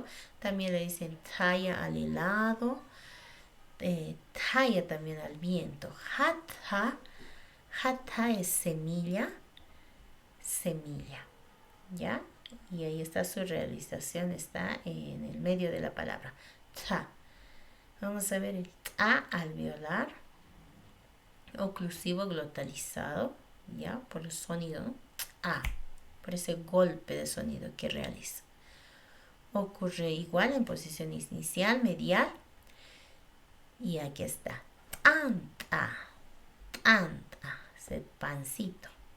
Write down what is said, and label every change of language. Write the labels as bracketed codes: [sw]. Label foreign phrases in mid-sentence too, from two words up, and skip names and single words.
[es] También le dicen talla al helado, talla también al viento. Hatha es semilla, ¿ya? Y ahí está su realización, está en el medio de la palabra. Ta. Vamos a ver el ta alveolar, oclusivo glotalizado, ¿ya? Por el sonido, ¿no? A, por ese golpe de sonido que realiza. Ocurre igual en posición inicial, medial. Y aquí está. Anta, es el pancito.